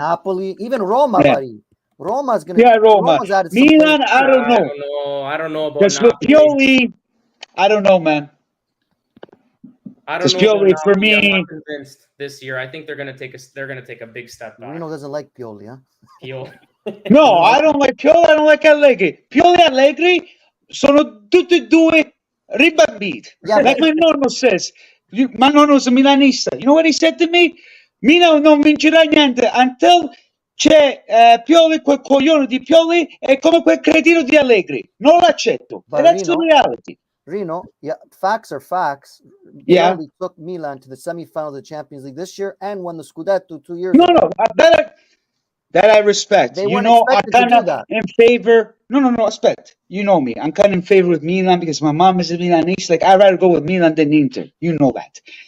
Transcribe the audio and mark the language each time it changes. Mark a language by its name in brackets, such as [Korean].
[English] Napoli, even Roma, buddy. Roma's gonna. Roma. Milan, I don't know. I don't know about because with Pioli, I don't know, man. I don't know. Pioli, for me, I'm not convinced this year. I think they're gonna take a big step back. Reno doesn't like Pioli, huh? Pioli. No, I don't like Pioli. I don't like Allegri. [Italian] Pioli e Allegri sono tutti e 2 ribambiti. [English] Like my nonno says. My nonno's a Milanista. You know what he said to me? [Italian] Milan non vincerà niente until c'è Pioli, quel coglione di Pioli è come quel cretino di Allegri. Non l'accetto. [English] But that's the reality. Reno, facts are facts. Pioli took Milan to the semifinals of the Champions League this year and won the Scudetto 2 years ago. No, that I respect. They weren't expected to do that. In favor. No, respect. You know me. I'm kind of in favor with Milan because my mom is a Milanese. Like, I'd rather go with Milan than Inter. You know that.